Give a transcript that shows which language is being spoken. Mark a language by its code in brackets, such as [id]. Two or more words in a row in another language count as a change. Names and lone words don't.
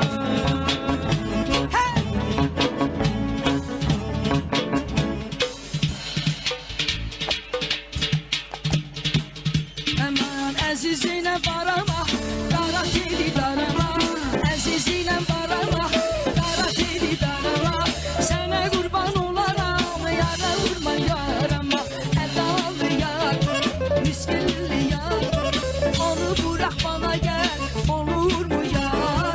[az] Aman əzizine barama, qara teli darama, əzizine barama, qara teli darama. Sənə qurban olaram, yara vurma yarama. Ədalı yar, miskilli yar, [tr] onu bırak bana gel, olur mu yar?